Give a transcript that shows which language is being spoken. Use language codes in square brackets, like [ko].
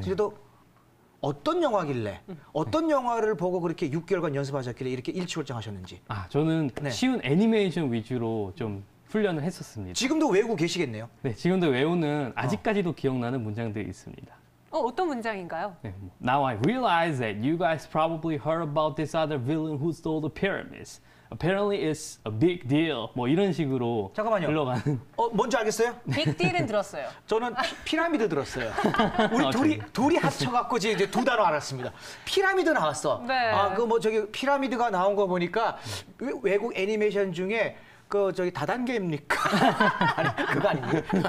[ko] 그래도 어떤 영화길래, 어떤 영화를 보고 그렇게 6개월간 연습하셨길래 이렇게 일취월장하셨는지. 저는 네. 쉬운 애니메이션 위주로 좀 훈련을 했었습니다. 지금도 외우고 계시겠네요. 네, 지금도 외우는 아직까지도 기억나는 문장들이 있습니다. 어떤 문장인가요? [en] 네, Now I realize that you guys probably heard about this other villain who stole the pyramids. Apparently it's a big deal. [ko] 뭐 이런 식으로 잠깐만요. 흘러가는. 뭔지 알겠어요? 빅딜은 들었어요. 저는 피라미드 들었어요. 우리 둘이 합쳐갖고 이제 두 단어 알았습니다. 피라미드 나왔어. 네. 저기 피라미드가 나온 거 보니까 외국 애니메이션 중에 다단계입니까? 아니, 그거 아니에요?